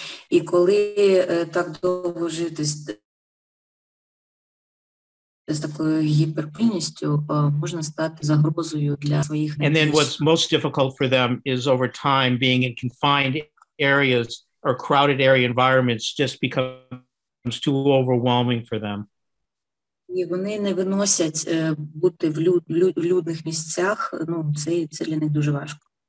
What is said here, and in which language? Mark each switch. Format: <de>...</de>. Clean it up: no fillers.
<uk>І коли так довго жити з такою гіперпильністю, можна стати загрозою для своїх</uk> <en>And then what's most difficult for them is over time being in confined areas or crowded area environments just becomes too overwhelming for them.</en> <uk>І вони не виносять бути в людних місцях, ну, це для них дуже важко.</uk>